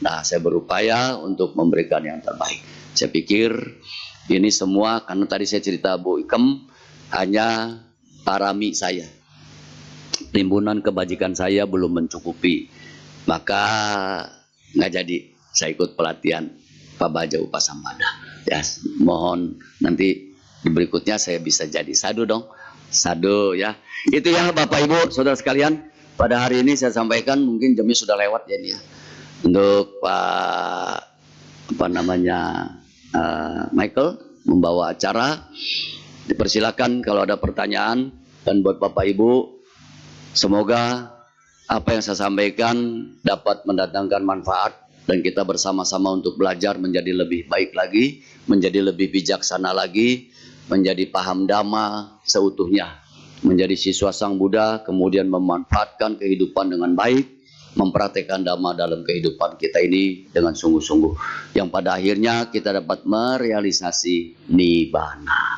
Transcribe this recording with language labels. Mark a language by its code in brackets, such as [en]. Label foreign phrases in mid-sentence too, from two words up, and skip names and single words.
[id] Nah saya berupaya untuk memberikan yang terbaik. Saya pikir ini semua karena tadi saya cerita Bu Ikem hanya parami saya, timbunan kebajikan saya belum mencukupi, maka nggak jadi saya ikut pelatihan Pak Baja Upasampada. Ya mohon nanti di berikutnya saya bisa jadi sadu dong, sadu ya. Itu ya Bapak Ibu saudara sekalian. Pada hari ini saya sampaikan, mungkin jamnya sudah lewat ya ini ya. Untuk Pak Michael membawa acara. Dipersilakan kalau ada pertanyaan. Dan buat Bapak Ibu, semoga apa yang saya sampaikan dapat mendatangkan manfaat dan kita bersama-sama untuk belajar menjadi lebih baik lagi, menjadi lebih bijaksana lagi, menjadi paham dhamma seutuhnya, menjadi siswa Sang Buddha, kemudian memanfaatkan kehidupan dengan baik, mempraktekkan dhamma dalam kehidupan kita ini dengan sungguh-sungguh, yang pada akhirnya kita dapat merealisasi nibbana.